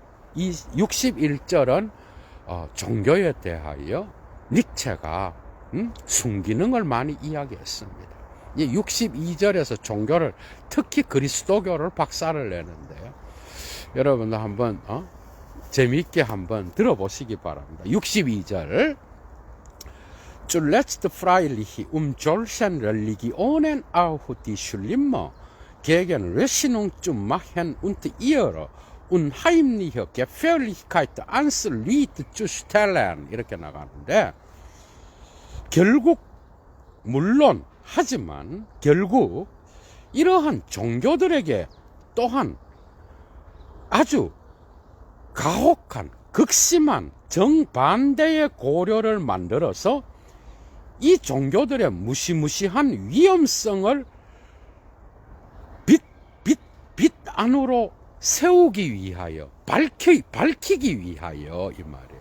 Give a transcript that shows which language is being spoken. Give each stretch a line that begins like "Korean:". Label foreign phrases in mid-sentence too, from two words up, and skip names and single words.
Korean: 이 61절은 종교에 대하여 니체가 순기능을 많이 이야기했습니다. 이 62절에서 종교를, 특히 그리스도교를 박살을 내는데요. 여러분도 한번 재미있게 한번 들어보시기 바랍니다. 62절.
German: Zuletzt freilich solchen Religionen auch die Schlimmer gegen Rechnung zu machen und ihre unheimliche Gefährlichkeit ans Licht zu stellen.
Korean: 이렇게 나가는데, 결국, 물론, 하지만, 결국, 이러한 종교들에게 또한 아주 가혹한, 극심한 정반대의 고려를 만들어서 이 종교들의 무시무시한 위험성을 빛 안으로 세우기 위하여, 밝히기 위하여, 이 말이에요.